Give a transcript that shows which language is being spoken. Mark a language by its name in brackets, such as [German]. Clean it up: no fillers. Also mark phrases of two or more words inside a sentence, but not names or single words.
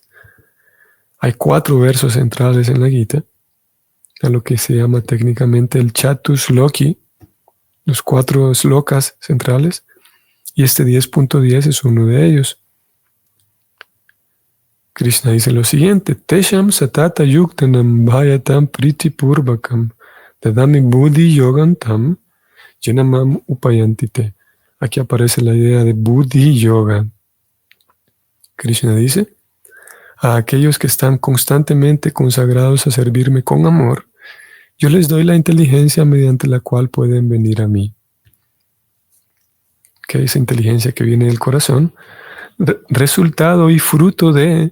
[Spanish] Hay 4 versos centrales en la Gita, a lo que se llama técnicamente el Chatusloki, los 4 slokas centrales, y este 10.10 es uno de ellos. Krishna dice lo siguiente: [Sanskrit] तेषां सतत युक्तानां भजतां प्रीति पूर्वकम् ददामि बुद्धि योगं तं येन माम् उपयान्ति ते. [Spanish] Aquí aparece la idea de [Sanskrit] बुद्धि योग. [Spanish] Krishna dice: a aquellos que están constantemente consagrados a servirme con amor, yo les doy la inteligencia mediante la cual pueden venir a mí. Que esa inteligencia que viene del corazón, resultado y fruto de...